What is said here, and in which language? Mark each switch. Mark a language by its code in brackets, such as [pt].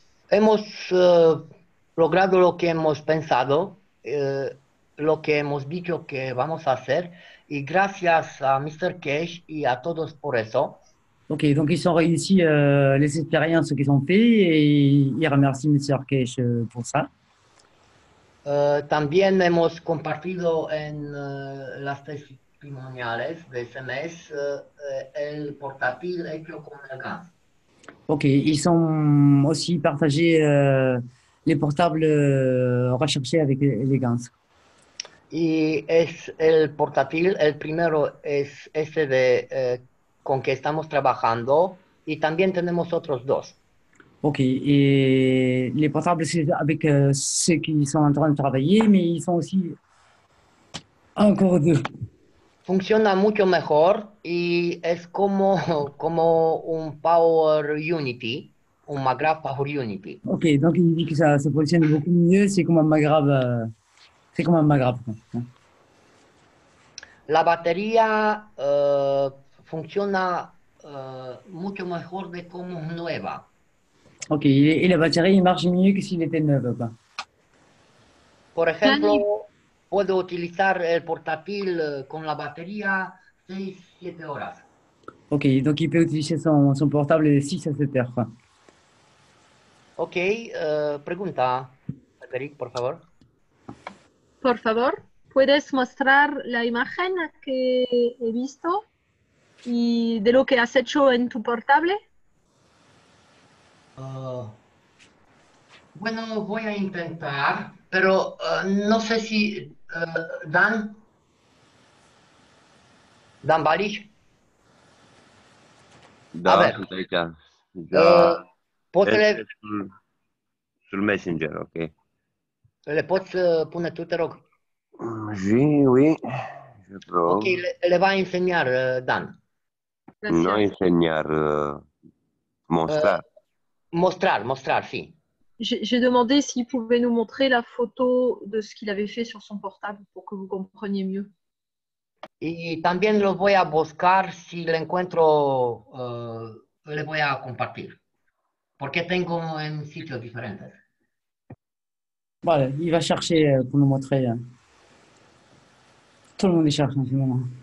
[es] Hemos logrado lo que hemos pensado, lo que hemos dicho que vamos a hacer, y gracias a Mr. Cash y a todos por eso. [fr] Ok, donc ils ont réussi les expériences qu'ils ont fait et ils remercient M. Cash pour ça. [es] También hemos compartido en las testimoniales de ese mes el portátil hecho con el gas. [fr] Ok, ils ont aussi partagé les portables recherchés avec élégance. [es] Y es el portátil, el primero es este con que estamos trabajando y también tenemos otros dos. [fr] Ok, et les portables, c'est avec ceux qui sont en train de travailler, mais ils sont aussi encore deux. [es] Funciona mucho mejor y es como un Power Unity, un McGrath Power Unity. [fr] Ok, donc il dit que ça fonctionne beaucoup mieux, c'est comme un McGrath. C'est comme un McGrath. [es] La batería funciona mucho mejor de como nueva. [fr] Ok, et la batterie marche mieux que s'il était neuf, quoi. [es] Por ejemplo, puedo utilizar el portátil con la batería 6-7 horas. [fr] Ok, donc il peut utiliser son portable 6 à 7 heures, quoi. [es] Ok, pregunta, Federic, por favor. Por favor, ¿puedes mostrar la imagen que he visto y de lo que has hecho en tu portable? Bueno, voy a intentar, pero no sé si Dan Balich. [ro] Da, [es] A ver, [ro] sunt aici. Da, poți este sul Messenger, ok. le poți pune tu, te rog? [fr] Oui, je probe. [es] Ok, le va enseñar Dan. No enseñar, mostrar. Mostrar, sí. [fr] J'ai demandé s'il pouvait nous montrer la photo de ce qu'il avait fait sur son portable pour que vous compreniez mieux. [es] Y también lo voy a buscar, si le encuentro, le voy a compartir, porque tengo en sitios diferentes. [fr] Voilà, il va chercher pour nous montrer. Tout le monde y cherche en ce moment.